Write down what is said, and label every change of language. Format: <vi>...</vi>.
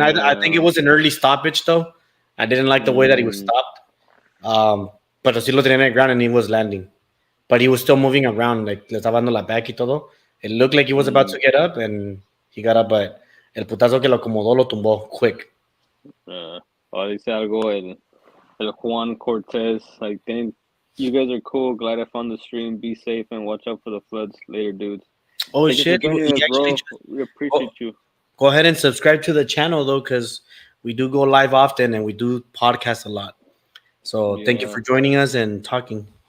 <en>I think it was an early stoppage though. I didn't like the way that he was stopped. But</en> <es>sí lo tenía en el</es> <en>ground and he was landing. But he was still moving around, like</en> <es>le estaba dando la back y todo.</es> <en>It looked like he was about to get up and he got up, but</en> <es>el putazo que lo acomodó lo tumbó</es> <en>quick.</en> <es>Dice algo el Juan Cortez.</es> <en>Like, dang, you guys are cool. Glad I found the stream. Be safe and watch out for the floods later, dudes. Oh, shit. We appreciate you. Go ahead and subscribe to the channel, though, because we do go live often and we do podcast a lot. So thank you for joining us and talking.</en>